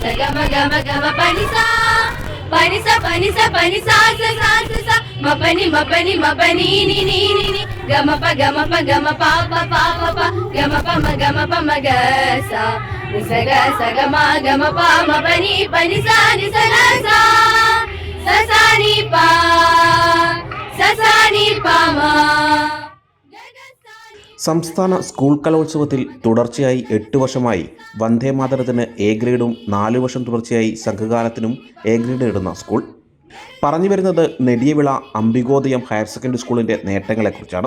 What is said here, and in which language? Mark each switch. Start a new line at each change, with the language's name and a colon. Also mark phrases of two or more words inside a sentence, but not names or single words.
Malayalam: gama gama gama panisa panisa panisa panisa sa sa sa sa mapani mapani mapani ni ni ni ni gama pa gama pa gama pa pa pa pa pa gama pa ma ga sa sa gama gama pa mapani panisa ni sa sa sa ni pa ma. സംസ്ഥാന സ്കൂൾ കലോത്സവത്തിൽ തുടർച്ചയായി 8 വർഷമായി വന്ദേമാതരത്തിന് എ ഗ്രേഡും 4 വർഷം തുടർച്ചയായി സംഘഗാനത്തിനും എ ഗ്രേഡ് നേടുന്ന സ്കൂൾ. പറഞ്ഞു വരുന്നത് നെടിയവിള അംബികോദയം ഹയർ സെക്കൻഡറി സ്കൂളിൻ്റെ നേട്ടങ്ങളെക്കുറിച്ചാണ്.